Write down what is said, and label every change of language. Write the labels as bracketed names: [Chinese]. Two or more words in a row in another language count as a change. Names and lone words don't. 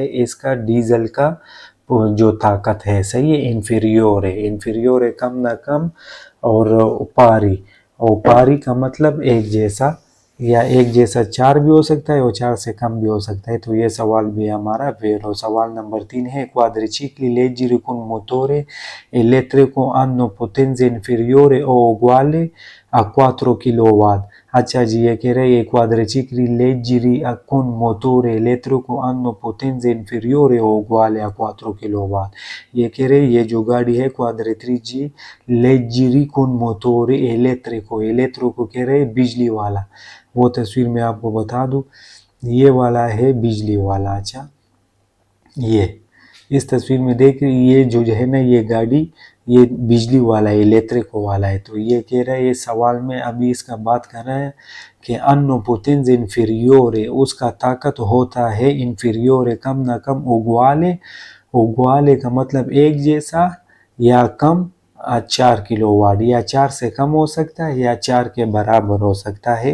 [Hindi] इसका डीजल का जो ताकत है, सही है, [Italian] inferiore, inferiore [Hindi] कम ना कम, और पारी, और पारी का मतलब एक जैसा, या एक जैसा 4 भी हो सकता है और 4 से कम भी हो सकता है। तो ये सवाल भी हमारा वेरो। सवाल नंबर 3 है [Italian] quadricicli leggeri con motore elettrico hanno potenza inferiore o uguale a [Hindi] 4 किलोवाट। अच्छा जी, ये कह रहे हैं [Italian] quadricicli leggeri con motore elettrico hanno potenza inferiore o uguale a 4 किलोवाट। [Hindi] ये कह रहे ये जो गाड़ी है [Italian] quadricicli leggeri con motore elettrico, [Hindi] elettrico कह रहे बिजली वाला, वो तस्वीर में आपको बता दूं, ये वाला है बिजली वाला। अच्छा, ये इस तस्वीर में देख ये जो है ना, ये गाड़ी ये बिजली वाला है, इलेक्ट्रिको वाला है। तो ये कह रहा है, ये सवाल में अभी इसका बात कर रहा है कि [Italian] hanno potenza inferiore, [Hindi] उसका ताकत होता है इन्फीरियोरे, कम ना कम, [Italian] uguale, uguale [Hindi] का मतलब एक जैसा या कम 4 किलोवाट, या 4 से कम हो सकता है या 4 के बराबर हो सकता है।